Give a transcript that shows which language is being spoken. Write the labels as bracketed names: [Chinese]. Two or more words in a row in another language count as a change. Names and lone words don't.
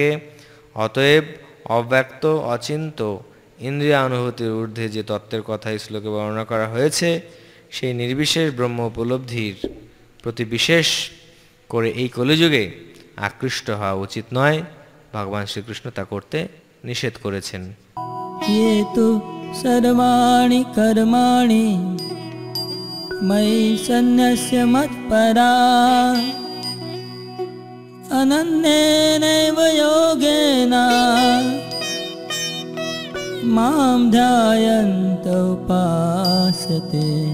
[Bangla] অতএব অব্যক্ত অচিন্ত ইন্দ্রিয় অনুভূতির ঊর্ধ্বে যে তত্ত্বের কথা এই শ্লোকে বর্ণনা করা হয়েছে সেই নির্বিশেষ ব্রহ্ম উপলব্ধির প্রতি বিশেষ করে এই কলিযুগে আকৃষ্ট হওয়া উচিত নয়। ভগবান শ্রীকৃষ্ণ তা করতে নিষেধ করেছেন। [Sanskrit] ये तु सर्वाणि कर्माणि मयि सन्न्यस्य मत्परा अनन्येनैव योगेन मां ध्यायन्त उपासते